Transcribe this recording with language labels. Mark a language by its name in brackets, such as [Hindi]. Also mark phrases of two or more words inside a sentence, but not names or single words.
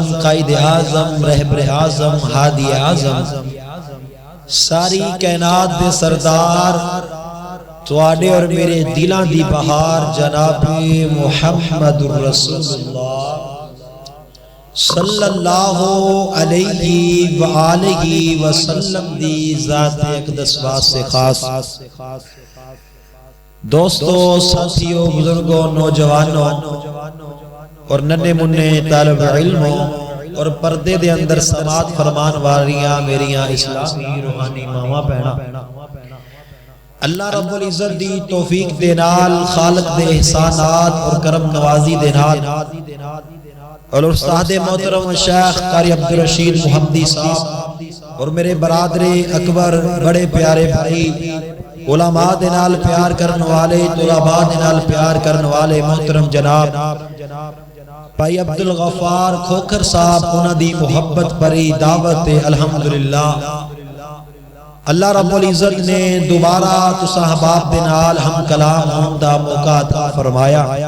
[Punjabi] قائد اعظم، رہبر اعظم، ہادی اعظم، ساری کائنات دے سردار، تواڈے اور میرے دلاں دی بہار جناب محمد رسول اللہ صلی اللہ علیہ وآلہ وسلم دی ذات اقدس واسطے خاص. دوستو، ساتھیوں، بزرگوں، نوجوانوں اور ننے منے طالب علموں اور پردے دے اندر سماعت فرمان والیاں میریاں اسلامی روحانی ماواں بہناں، اللہ رب العزت دی توفیق دے نال، خالق دے احسانات اور کرم نوازی دے نال، اور استاد محترم شیخ قاری عبدالرشید محمدی صاحب اور میرے برادر اکبر، بڑے پیارے بھائی، علماء دے نال پیار کرن والے، طلباء دے نال پیار کرن والے محترم جناب بھائی عبدالغفار کھوکھر صاحب، انہاں دی محبت بری دعوت الحمدللہ. اللہ رب العزت نے دوبارہ تساں احباب دے نال ہم کلام ہون دا موقع عطا فرمایا.